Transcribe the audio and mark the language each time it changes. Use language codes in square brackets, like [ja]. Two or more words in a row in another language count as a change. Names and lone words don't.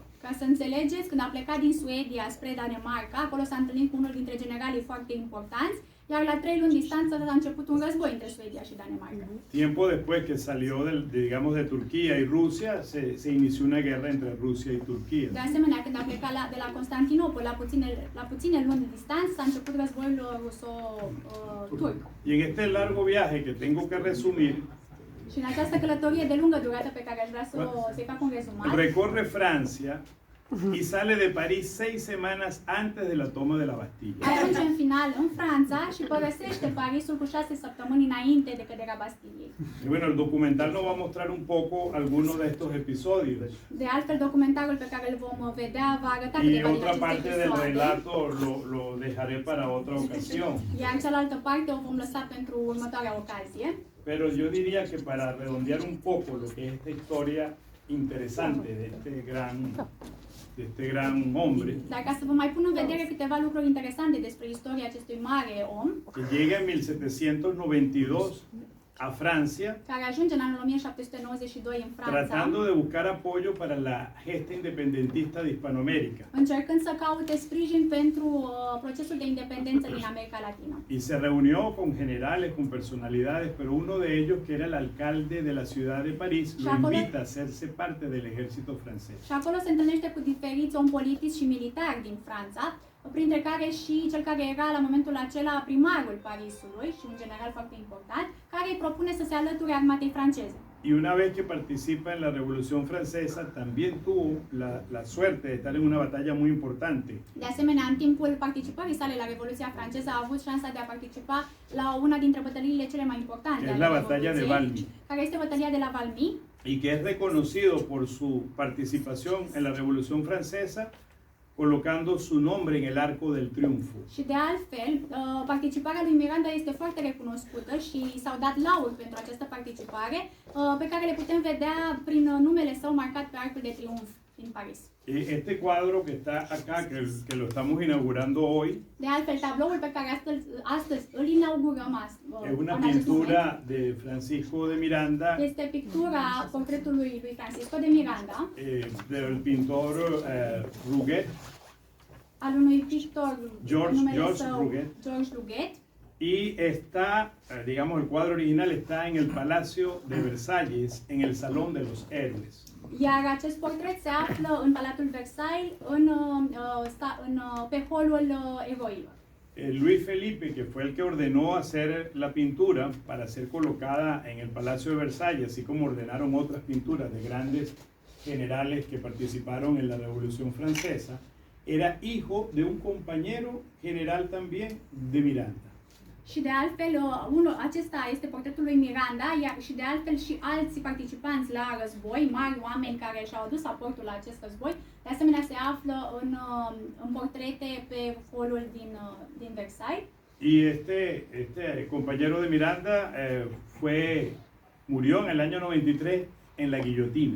[ro] Ca să înțelegeți, când a plecat din Suedia spre Danemarca, acolo s-a întâlnit cu unul dintre generalii foarte importanți, iar la 3 luni distanță a început un război între Suedia și Danemarca. [es] Tiempo después que salió digamos, de Turquía y Rusia, se inició una guerra entre Rusia y Turquía. [ro] De asemenea, când a plecat de la Constantinopol la puține luni de distanță, s-a început războiul ruso-turc. [es] Y en este largo viaje que tengo que resumir, [ro] Și în această călătorie de lungă durată pe care aș vrea să-i fac un rezumat, [es] recorre Francia y sale de París 6 semanas antes de la toma de la Bastilla. [ro] ajunge în final în Franța și părăsește Parisul cu 6 săptămâni înainte de căderea Bastiliei. [es] Y bueno, el documental nos va a mostrar un poco algunos de estos episodios. [ro] De altfel, documentarul pe care îl vom vedea va arăta [es] Y [ro] câteva din [es] otra [ro] aceste [es] parte del [ro] episoade. [es] relato lo dejaré para otra ocasión. [ro] Iar cealaltă parte o vom lăsa pentru următoarea ocazie. [es] Pero yo diría que para redondear un poco lo que es esta historia interesante de este gran hombre, [ro] Dar ca să vă mai pun în vedere câteva lucruri interesante despre istoria acestui mare om, [es] que llega en 1792 a Francia, [ro] care ajunge în anul 1792 în Franța, [es] tratando de buscar apoyo para la gesta independentista de Hispanoamérica. [ro] încercând să caute sprijin pentru procesul de independență din America Latină. [es] Y se reunió con generales, con personalidades, pero uno de ellos, que era el alcalde de la ciudad de París, lo invita a hacerse parte del ejército francés. [ro] Și acolo se întâlnește cu diferiți om politici și militari din Franța, printre care și cel care era la momentul acela primarul Parisului și un general foarte important, care îi propune să se alăture armatei franceze. [es] Y una vez que participa en la Revolución Francesa, también tuvo la suerte de estar en una batalla muy importante, [ro] De asemenea, în timpul participării sale la Revoluția franceză a avut șansa de a participa la una dintre bătăliile cele mai importante [es] que es [ro] ale [es] la batalla de [ro] Revoluției, [es] Valmy, [ro] care este bătălia de la Valmy, [es] y que es reconocido por su participación en la Revolución Francesa colocando su nombre en el arco del triunfo. [ro] Și de altfel, participarea lui Miranda este foarte recunoscută și s-au dat lauri pentru această participare, pe care le putem vedea prin numele său marcat pe Arcul de Triunf din Paris. [es] Y este cuadro que está acá, que lo estamos inaugurando hoy, [ro] De altfel, tabloul pe care astăzi îl inaugurăm [es] es una [ro] în acest moment, [es] pintura de Francisco de Miranda, [ro] este pictura portretului lui Francisco de Miranda, [es] del pintor Ruguet, [ro] al unui pictor, [es] George [ro] numele său [es] Ruguet. [ro] George Ruguet. [es] Y está, digamos, el cuadro original está en el Palacio de Versalles, en el Salón de los Héroes. [ro] Iar acest portret se află în Palatul Versailles, pe holul eroilor. [es] Luis Felipe, que fue el que ordenó hacer la pintura para ser colocada en el Palacio de Versalles, así como ordenaron otras pinturas de grandes generales que participaron en la Revolución Francesa, era hijo de un compañero general también de Miranda. [ro] Și de altfel, acesta este portretul lui Miranda, iar și de altfel și alți participanți la război, mari oameni care și-au adus aportul la acest război, de asemenea se află în portrete pe holul din Versailles. [es] Y este compañero de Miranda murió en el año 93 en la guillotina.